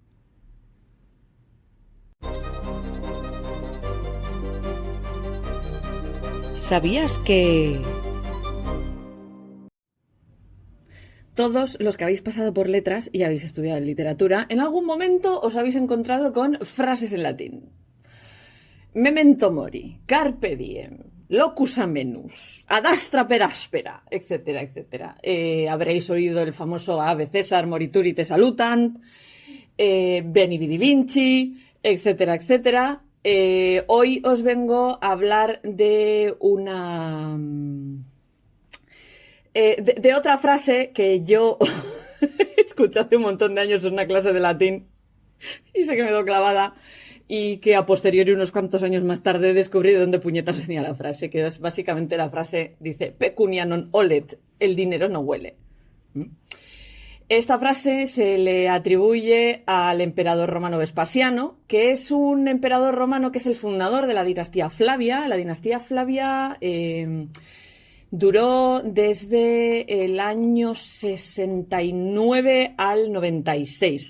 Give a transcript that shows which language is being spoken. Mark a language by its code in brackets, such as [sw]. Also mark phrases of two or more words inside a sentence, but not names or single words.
[es] ¿Sabías que...? Todos los que habéis pasado por letras y habéis estudiado literatura, en algún momento os habéis encontrado con frases en latín. [la] Memento mori, carpe diem, locus amenus, ad astra per aspera, [es] etcétera, etcétera. Habréis oído el famoso [la] Ave César morituri te salutant, Veni Vidi Vinci, [es] etcétera, etcétera. Hoy os vengo a hablar de una... de otra frase que yo escuché hace un montón de años en una clase de latín y sé que me quedó clavada y que [la] a posteriori, [es] unos cuantos años más tarde, descubrí de dónde puñetas venía la frase, que es básicamente la frase, dice, [la] pecunia non olet, [es] el dinero no huele. Esta frase se le atribuye al emperador romano Vespasiano, que es un emperador romano que es el fundador de la dinastía Flavia. La dinastía Flavia duró desde el año 69 al 96.